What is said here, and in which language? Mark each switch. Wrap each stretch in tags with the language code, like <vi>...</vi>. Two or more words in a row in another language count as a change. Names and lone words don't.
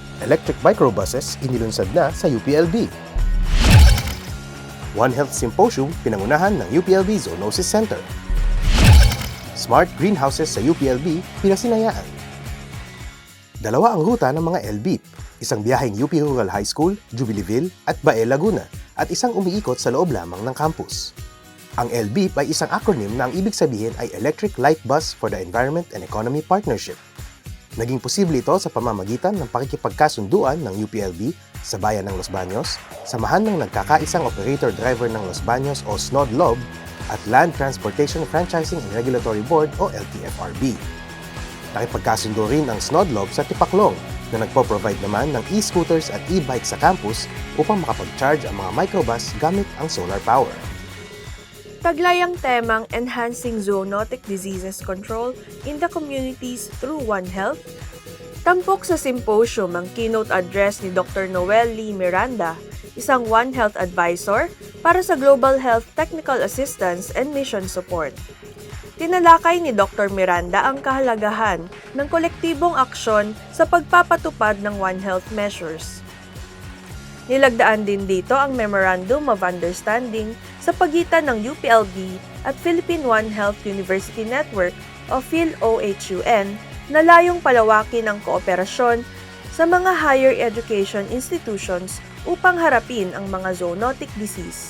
<en>Electric microbuses</en> <tl>inilunsad na sa UPLB. One Health Symposium pinangunahan ng UPLB Zoonosis Center.</tl> <en>Smart greenhouses</en> <tl>sa UPLB pinasinayaan. Dalawa ang ruta ng mga LBIP, isang biyaheng UP Rural High School, Jubileeville at Bae, Laguna, at isang umiikot sa loob lamang ng campus. Ang LBIP ay isang acronym na ang ibig sabihin ay Electric Light Bus for the Environment and Economy Partnership. Naging posible ito sa pamamagitan ng pakikipagkasunduan ng UPLB sa bayan ng Los Baños, samahan ng nagkakaisang operator-driver ng Los Baños o SNOD-LOB at Land Transportation Franchising and Regulatory Board o LTFRB. Nakipagkasundo rin ang SNOD-LOB sa Tipaklong na nagpo-provide naman ng e-scooters at e-bike sa campus upang makapag-charge ang mga microbus gamit ang</tl> <en>solar power.</en> <tl>Taglayang temang Enhancing Zoonotic Diseases Control in the Communities Through One Health. Tampok sa symposium ang</tl> <en>keynote address</en> <tl>ni Dr. Noel Lee Miranda, isang One Health advisor para sa Global Health Technical Assistance and Mission Support. Tinalakay ni Dr. Miranda ang kahalagahan ng kolektibong aksyon sa pagpapatupad ng One Health measures. Nilagdaan din dito ang</tl> <en>Memorandum of Understanding</en> <tl>sa pagitan ng UPLB at Philippine One Health University Network o PhilOHUN na layong palawakin ang kooperasyon sa mga</tl> <en>higher education institutions</en> <tl>upang harapin ang mga</tl> <en>zoonotic disease.</en>